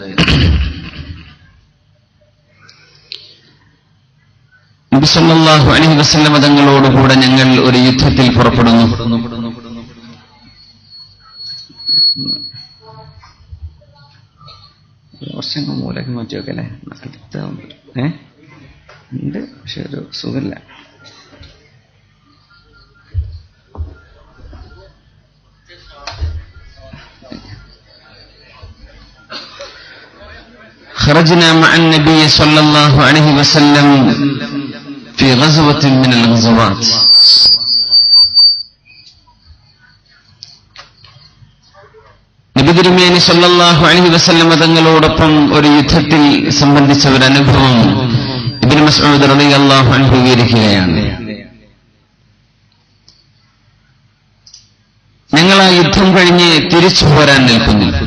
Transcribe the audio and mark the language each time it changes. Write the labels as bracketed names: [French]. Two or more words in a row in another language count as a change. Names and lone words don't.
[Malayalam] നബി [Arabic] صلى الله عليه وسلم [Malayalam] തങ്ങളോടുകൂടെ ഞങ്ങൾ ഒരു യുദ്ധത്തിൽ പുറപ്പെടുന്നു. കുറച്ചങ്ങ് മൂലക്ക് മാറ്റി വെക്കല്ലേ, അടുത്ത ഉണ്ട് പക്ഷെ ഒരു സുഖമില്ല. [Arabic] خرجنا مع النبي صلى الله عليه وسلم في غزوة من الغزوات. [Malayalam] നബി തിരുമേനി [Arabic] صلى الله عليه وسلم [Malayalam] തങ്ങളോടൊപ്പം ഒരു യുദ്ധത്തിൽ സംബന്ധിച്ച ഒരു അനുഭവം ഇബ്നു മസ്ഊദ് [Arabic] رضي الله عنه [Malayalam] വിവരിക്കുകയാണ്. ഞങ്ങൾ ആ യുദ്ധം കഴിഞ്ഞ് തിരിച്ചു പോരാൻ നിൽക്കുന്നു.